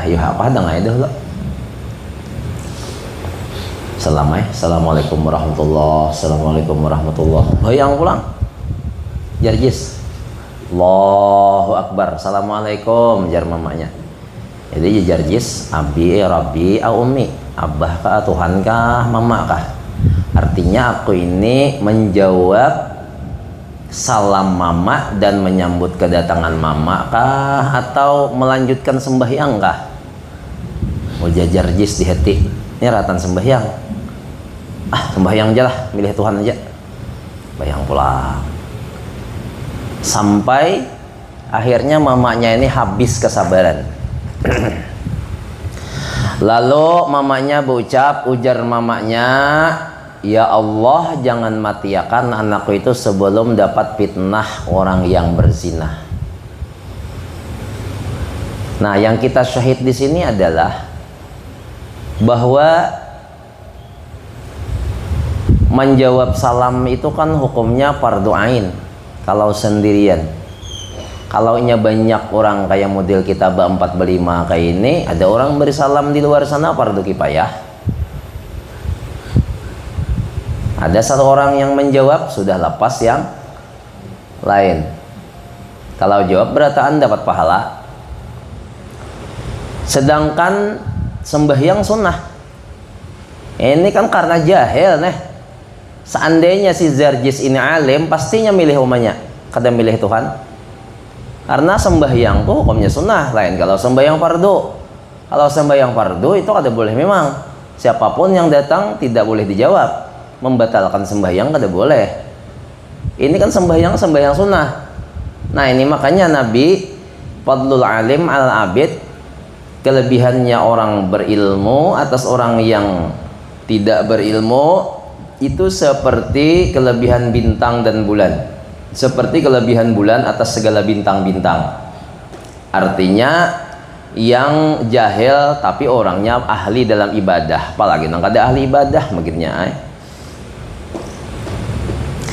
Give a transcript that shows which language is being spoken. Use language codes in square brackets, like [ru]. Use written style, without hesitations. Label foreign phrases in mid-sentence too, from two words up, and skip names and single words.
[id] Yuh apa dah nggak itu lo? [ar] السلام عليكم ورحمة الله. السلام عليكم ورحمة الله. [bjn] Bayang pulang Jarjis, [ar] الله أكبر, [bjn] Assalamualaikum, jar mamanya. Jadi Jarjis, [ar] أبي ربي أو أمي, [bjn] abah kah, Tuhan kah, mama kah? [id] Artinya aku ini menjawab salam mama dan menyambut kedatangan mama kah, atau melanjutkan sembahyang kah? [bjn] Ujar Jarjis di hati, ini ratan sembahyang. [id] Sembahyang aja lah, milih Tuhan aja. [bjn] Bayang pulang. [id] Sampai akhirnya mamanya ini habis kesabaran. Lalu mamanya berucap, ujar mamanya, ya Allah, jangan matiakan anakku itu sebelum dapat fitnah orang yang berzina. Nah, yang kita syahid di sini adalah bahwa menjawab salam itu kan hukumnya fardu ain kalau sendirian. Kalau banyak orang kayak model kita 4-5 kayak ini, ada orang beri salam di luar sana, fardu kifayah. Ada satu orang yang menjawab, sudah lepas yang lain. [bjn] Kalau jawab berataan dapat pahala. [id] Sedangkan sembahyang sunnah ini kan karena jahil nih. Seandainya si Jarjis ini alim, pastinya milih umanya, kada milih Tuhan. Karena sembahyang tuh hukumnya sunnah, lain kalau sembahyang fardu. Kalau sembahyang fardu itu kada boleh, memang siapapun yang datang tidak boleh dijawab. Membatalkan sembahyang kada boleh. Ini kan sembahyang sunnah. Nah, ini makanya Nabi [ar] فضل العالم العابد, [id] kelebihannya orang berilmu atas orang yang tidak berilmu itu seperti kelebihan bintang dan bulan, seperti kelebihan bulan atas segala bintang-bintang. [bjn] Artinya yang jahil tapi orangnya ahli dalam ibadah, apalagi nang kada ahli ibadah makinnya.